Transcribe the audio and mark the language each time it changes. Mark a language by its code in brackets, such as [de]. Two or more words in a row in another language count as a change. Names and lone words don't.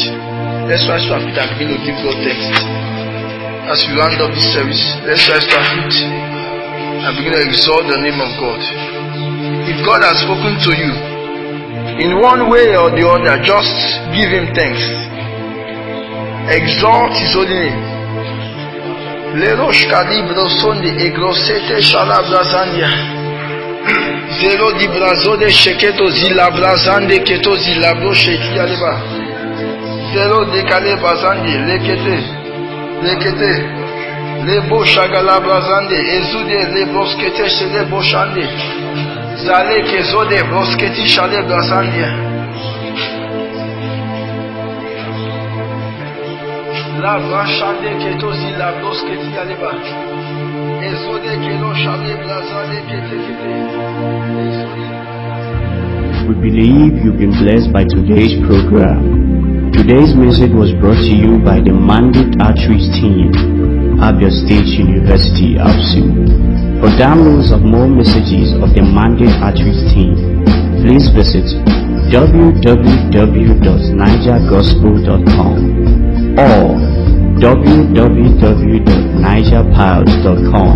[en] Let's rise to our feet and begin to give God thanks. As we round up this service, let's rise to our feet and begin to exalt the name of God. If God has spoken to you in one way or the other, just give Him thanks. Exalt His holy name. Lerosh Kalibro Sonde Egrosete Shalabrazandia Zero di Brazode Sheketo Zilabrazande Keto Zilabro Shekialeba Zero de Kalebazandi Lekete Lebo Shagalabrazande Ezude Lebroskete Shelebo Shande Zale Kezode Brosketi Shalebrazandia La Brashande Ketozi La Brosketi Aleba Ezode Kelo Shale Blazade Kete. We believe you've been blessed by today's program. Today's message was brought to you by the Mandate Outreach Team, Abia State University, ABSU. For downloads of more messages of the Mandate Outreach Team, please visit www.nigergospel.com or www.nigerpiles.com.